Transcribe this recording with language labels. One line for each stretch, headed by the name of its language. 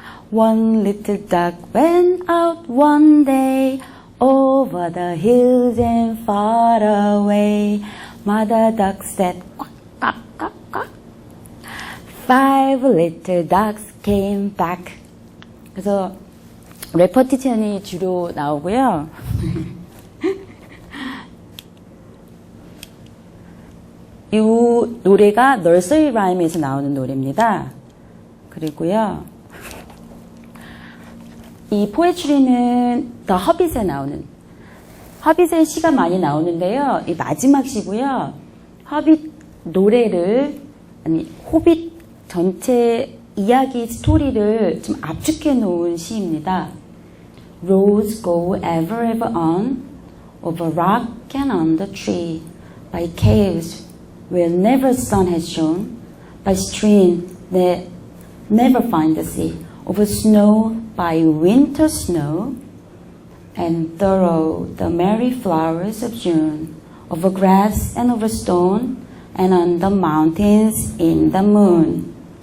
English: One little duck went out one day over the hills and far away. Mother duck said quack, quack, quack, quack. Five little ducks came back.
Korean: 그래서 레퍼티션이 주로 나오고요. 이 노래가 널서리 라임에서 나오는 노래입니다. 그리고요. 이 포에츄리는 더 허빗에 나오는, 허빗의 시가 많이 나오는데요. 이 마지막 시고요. 허빗 노래를, 아니 호빗 전체 이야기 스토리를 좀 압축해 놓은 시입니다.
English: Roads go ever ever on over rock and on the tree, by caves where never sun has shone, by stream that never find the sea, over snow by winter snow, and through the merry flowers of June, over grass and over stone, and on the mountains in the moon.